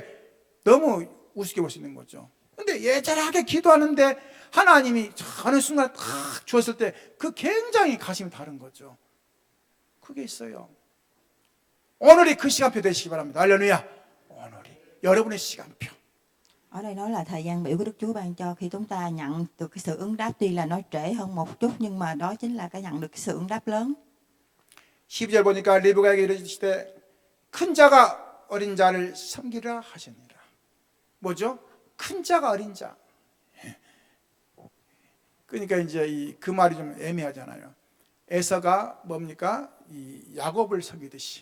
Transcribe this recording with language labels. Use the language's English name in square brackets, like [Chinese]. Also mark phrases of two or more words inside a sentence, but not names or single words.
[Korean] 너무 우습게 볼 수 있는 거죠. 근데 예절하게 기도하는데 하나님이 어느 순간 탁 주었을 때 그 굉장히 가심이 다른 거죠. 그게 있어요. 오늘이 그 시간표 되시기 바랍니다. 할렐루야. 오늘이 여러분의 시간표. [Vietnamese] Ở đây nói là thời gian biểu của Đức Chúa ban cho khi chúng ta nhận được cái sự ứng đáp, tuy là nó trễ hơn một chút nhưng mà đó chính là cái nhận được cái sự ứng đáp lớn. [Korean] 12절 보니까 리브가에게 이르시되 큰 자가 어린 자를 섬기라 하시니라. 뭐죠? 큰 자가 어린 자. 그러니까 이제 그 말이 좀 애매하잖아요. 에서가 뭡니까? 이 야곱을 섬기듯이.